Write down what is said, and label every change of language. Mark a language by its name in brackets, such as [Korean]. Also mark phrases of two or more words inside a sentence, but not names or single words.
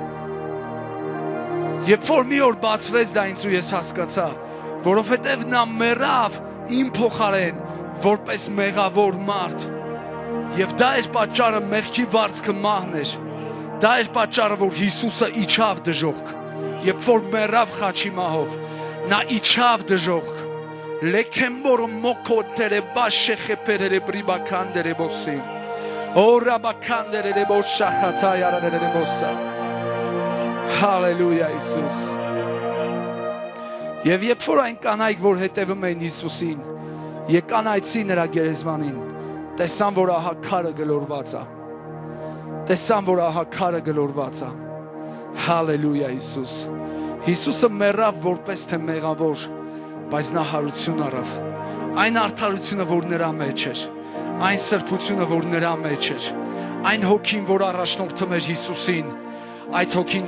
[Armenian] Երբ որ մի օր բացվեց դա ինձ ու ես հասկացա, որովհետև նա մեռավ իմ փոխարեն որպես մեղավոր մարդ։ Եվ դա էր պատճառը մեղքի վարձքը մահն էր։ Դա էր պատճառը որ Հիսուսը իջավ դժոխք։ Երբ որ մեռավ խաչի մահով, նա իջավ դժոխք։ Lekemboro moko tere bashe khepere bribakandere bosim. Ora bakandere bosha khataya rere bosa. Hallelujah Isus. Եվ երբ որ այն կանայք որ հետևում էին Հիսուսին, եկան այցի նրա գերեզմանին, տեսան որ ահա քարը գլորված է։ Տեսան որ ահա քարը գլորված է։ Հալելույա Հիսուս։ Հիսուսը մեռավ որպես թե մեղավոր Բայց նա հարություն առավ, այն արդարությունը, որ նրա մեջ էր, այն սրբությունը, որ նրա մեջ էր, այն հոգին, որ առաջնորդում էր Հիսուսին, այդ հոգին